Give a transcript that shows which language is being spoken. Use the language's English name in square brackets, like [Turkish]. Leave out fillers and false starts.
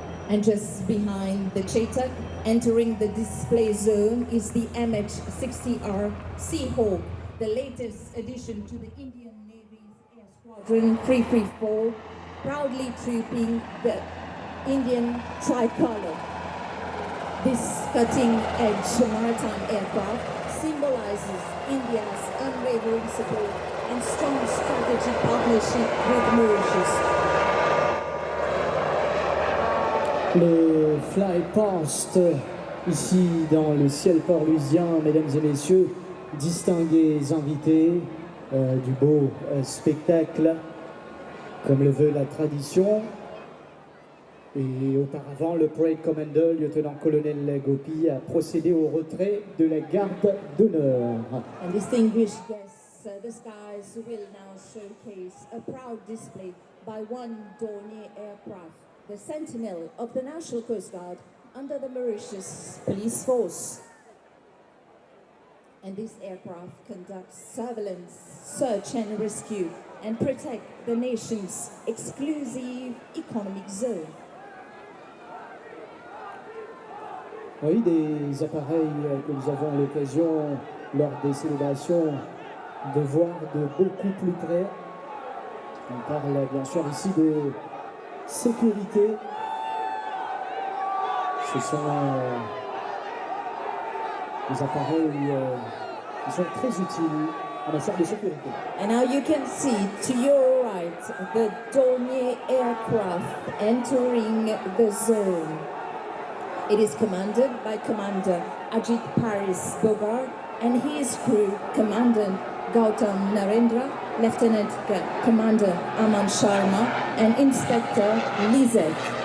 [English] And just behind the Chetak, entering the display zone, is the MH-60R Seahawk, the latest addition to the Indian Navy's Air Squadron 334, proudly trooping the Indian tricolor. This cutting-edge maritime aircraft symbolizes India's unwavering support and strong strategic partnership with Mauritius. [French] Le fly past ici dans le ciel port-lusien, mesdames et messieurs, distingués invités du beau spectacle, comme le veut la tradition. Et auparavant, le Parade Commander, lieutenant-colonel Gopi, a procédé au retrait de la garde d'honneur. [English] And distinguished guests, the skies will now showcase a proud display by one Dornier aircraft, the Sentinel of the National Coast Guard under the Mauritius Police Force. And this aircraft conducts surveillance, search and rescue, and protect the nation's exclusive economic zone. [French] Oui, des appareils que nous avons l'occasion, lors des célébrations, de voir de beaucoup plus près. On parle bien sûr ici de sécurité. Ce sont des appareils qui sont très utiles en matière de sécurité. [English] And now you can see to your right the Dornier aircraft entering the zone. It is commanded by Commander Ajit Paris Bogar and his crew, Commandant Gautam Narendra, Lieutenant Commander Aman Sharma, and Inspector Lizette.